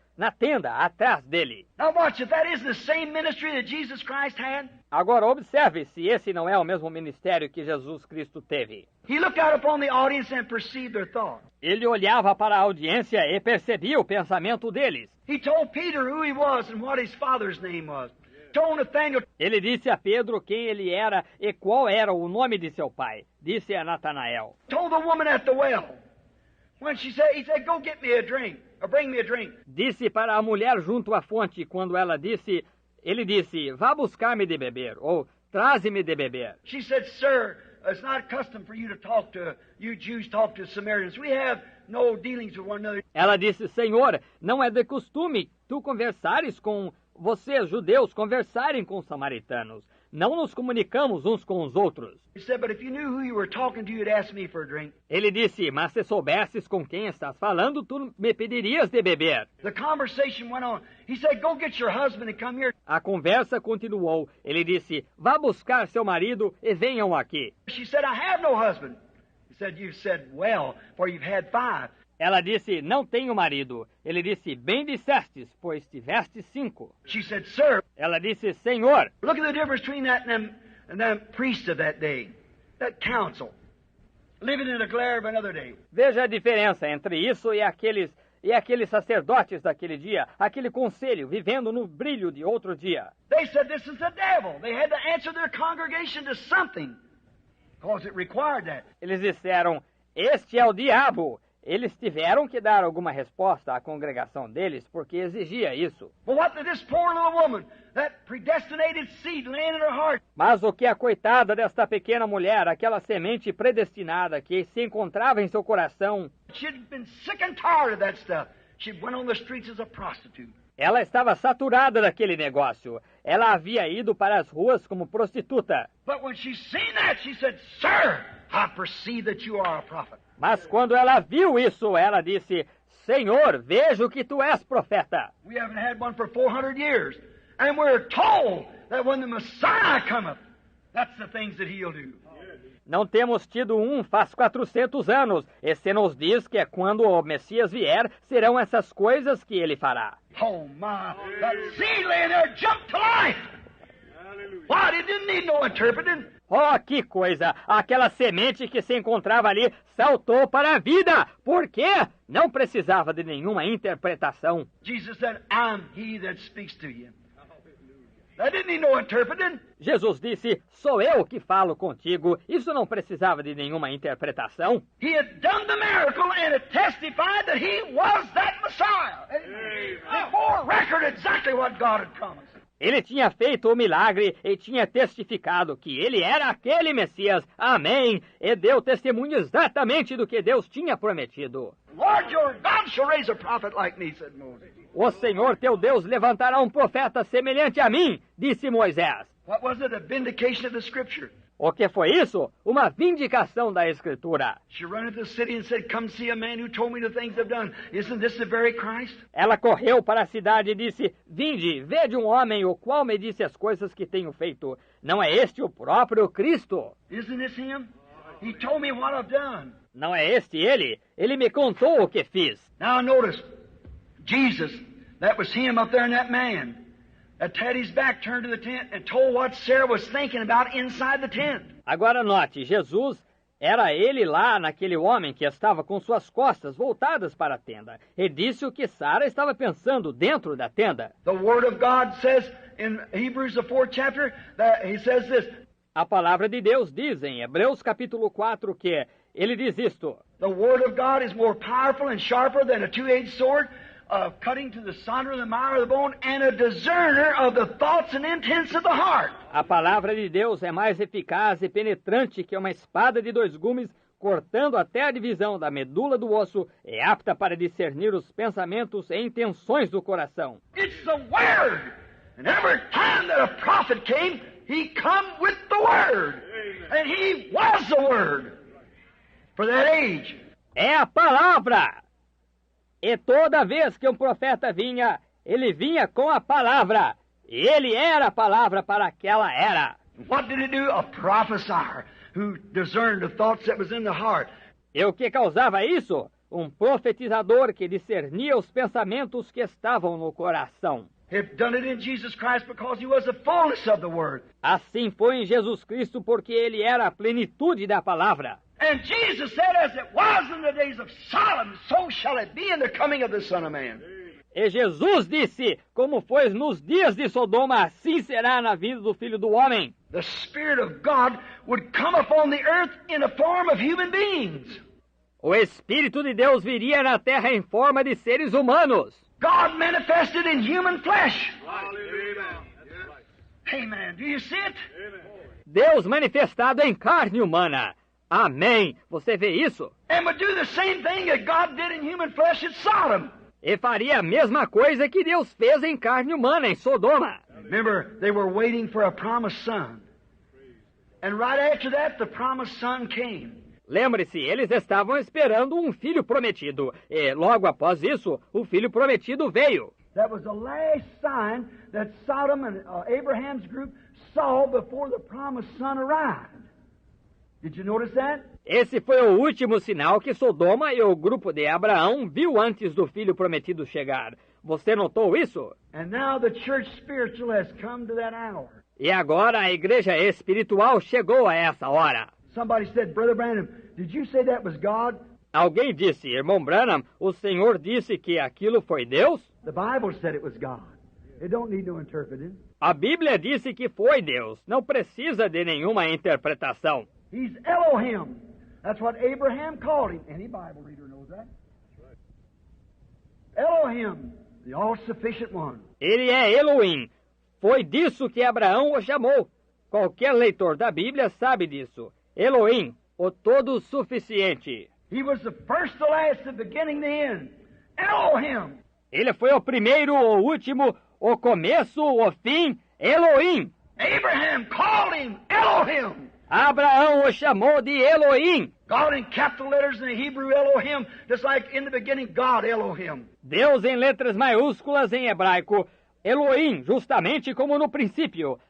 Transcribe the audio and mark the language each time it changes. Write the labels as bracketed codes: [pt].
[pt] Na tenda, atrás dele. [en] Now watch, if that isn't the same ministry that Jesus Christ had. [pt] Agora observe se esse não é o mesmo ministério que Jesus Cristo teve. [en] He looked out upon the audience and perceived their thoughts. [pt] Ele olhava para a audiência e percebia o pensamento deles. [en] He told Peter who he was and what his father's name was. Told Nathaniel. [pt] Ele disse a Pedro quem ele era e qual era o nome de seu pai. Disse a Natanael. [en] Told the woman at the well. When he said, go get me a drink, or bring me a drink. [pt] Disse para a mulher junto à fonte quando ela disse, ele disse, vá buscar-me de beber, ou traze-me de beber. [en] She said, sir, it's not custom for you to talk to, you Jews talk to Samaritans. We have no dealings with one another. [pt] Ela disse, Senhor, não é de costume tu conversares com vocês, judeus, conversarem com os samaritanos. Não nos comunicamos uns com os outros. [en] He said, but if you knew who you were talking to, you'd ask me for a drink. [pt] Ele disse, mas se soubesses com quem estás falando, tu me pedirias de beber. [en] The conversation went on. He said, go get your husband and come here. [pt] A conversa continuou. Ele disse, vá buscar seu marido e venham aqui. [en] She said, I have no husband. He said, you've said well, for you've had 5. [pt] Ela disse, não tenho marido. Ele disse, bem dissestes, pois tiveste 5. [en] She said, sir. [pt] Ela disse, Senhor. [en] Look at the difference between that and them priests of that day, that council, living in the glare of another day. [pt] Veja a diferença entre isso e aqueles sacerdotes daquele dia, aquele conselho, vivendo no brilho de outro dia. [en] They said this is the devil. They had to answer their congregation to something, because it required that. [pt] Eles disseram, Este é o diabo. Eles tiveram que dar alguma resposta à congregação deles, porque exigia isso. [en] Well, what did this poor little woman, that predestinated seed laying in her heart? [pt] Mas o que a coitada desta pequena mulher, aquela semente predestinada que se encontrava em seu coração, [en] She'd been sick and tired of that stuff. She went on the streets as a prostitute. [pt] ela estava saturada daquele negócio. Ela havia ido para as ruas como prostituta. [en] But when she seen that, she said, Sir, I perceive that you are a prophet. [pt] Mas quando ela viu isso, ela disse, Senhor, vejo que tu és profeta. [en] We haven't had one for 400 years. And we're told that when the Messiah cometh, that's the things that he'll do. [pt] Não temos tido um faz 400 anos. E se nos diz que é quando o Messias vier, serão essas coisas que ele fará. [en] Oh my, that seed laying there jumped to life. What? It didn't need no interpreting. [pt] Oh, que coisa! Aquela semente que se encontrava ali saltou para a vida. Por quê? Não precisava de nenhuma interpretação. [en] Jesus said, I'm he that speaks to you. That didn't need no interpreting. [pt] Jesus disse, sou eu que falo contigo. Isso não precisava de nenhuma interpretação. [en] He had done the miracle and it testified that he was that Messiah. It bore record exactly what God had promised. [pt] Ele tinha feito o milagre e tinha testificado que ele era aquele Messias. Amém! E deu testemunho exatamente do que Deus tinha prometido. [en] Lord your God shall raise a prophet like me, said Moses. [pt] O Senhor teu Deus levantará um profeta semelhante a mim, disse Moisés. [en] What was it? A vindication of the Scripture. [pt] O que foi isso? Uma vindicação da Escritura. [en] She ran into the city and said, Come see a man who told me the things I've done. Isn't this the very Christ? [pt] Ela correu para a cidade e disse, Vinde, vede um homem o qual me disse as coisas que tenho feito. Não é este o próprio Cristo? [en] Isn't this him? He told me what I've done. [pt] Não é este ele? Ele me contou o que fiz. [en] Now notice, Jesus, that was him up there in that man. That had his back turned to the tent and told what Sarah was thinking about inside the tent. [pt] Agora note, Jesus era ele lá naquele homem que estava com suas costas voltadas para a tenda. E disse o que Sara estava pensando dentro da tenda. [en] The Word of God says in Hebrews the 4th chapter, that he says this. [pt] A palavra de Deus diz em Hebreus capítulo 4 que ele diz isto. [en] The Word of God is more powerful and sharper than a two-edged sword, cutting to the sunder of the marrow of the bone, and a discerner of the thoughts and intents of the heart. [pt] A palavra de Deus é mais eficaz e penetrante que uma espada de dois gumes, cortando até a divisão da medula do osso, é apta para discernir os pensamentos e intenções do coração. [en] It's the Word! And every time that a prophet came, he come with the Word. And he was the Word for that age. [pt] É a palavra! E toda vez que um profeta vinha, ele vinha com a palavra. E ele era a palavra para aquela era. [en] What did he do? A prophesier who discerned the thoughts that was in the heart. [pt] E o que causava isso? Um profetizador que discernia os pensamentos que estavam no coração. [en] He'd done it in Jesus Christ because he was the fullness of the Word. [pt] Assim foi em Jesus Cristo porque ele era a plenitude da palavra. [en] And Jesus said, as it was in the days of Sodom, so shall it be in the coming of the Son of Man. [pt] E Jesus disse, como foi nos dias de Sodoma, assim será na vida do Filho do Homem. [en] The Spirit of God would come upon the earth in the form of human beings. [pt] O Espírito de Deus viria na terra em forma de seres humanos. [en] God manifested in human flesh. Amen. Do you see it? [pt] Deus manifestado em carne humana. Amém. Você vê isso? [en] And would do the same thing that God did in human flesh at Sodom. [pt] E faria a mesma coisa que Deus fez em carne humana em Sodoma. [en] Remember, they were waiting for a promised son. And right after that, the promised son came. [pt] Lembre-se, eles estavam esperando um filho prometido. E logo após isso, o filho prometido veio. [en] That was the last sign that Sodom and Abraham's group saw before the promised son arrived. Did you notice that? [pt] Esse foi o último sinal que Sodoma e o grupo de Abraão viu antes do filho prometido chegar. Você notou isso? [en] And now the church spiritual has come to that hour. [pt] E agora a igreja espiritual chegou a essa hora. [en] Somebody said, Brother Branham, did you say that was God? [pt] Alguém disse, irmão Branham, o Senhor disse que aquilo foi Deus? [en] The Bible said it was God. It don't need no interpreting. [pt] A Bíblia disse que foi Deus. Não precisa de nenhuma interpretação. [en] He's Elohim. That's what Abraham called him. Any Bible reader knows that. Elohim, the all-sufficient one. [pt] Ele é Elohim. Foi disso que Abraão o chamou. Qualquer leitor da Bíblia sabe disso. Elohim, o todo-suficiente. [en] He was the first, the last, the beginning, the end. Elohim. [pt] Ele foi o primeiro, o último, o começo, o fim. Elohim. [en] Abraham called him Elohim. [pt] Abraão o chamou de Elohim. [en] God in capital letters in the Hebrew Elohim, just like in the beginning God Elohim. [pt] Deus em letras maiúsculas em hebraico. Elohim, justamente como no princípio.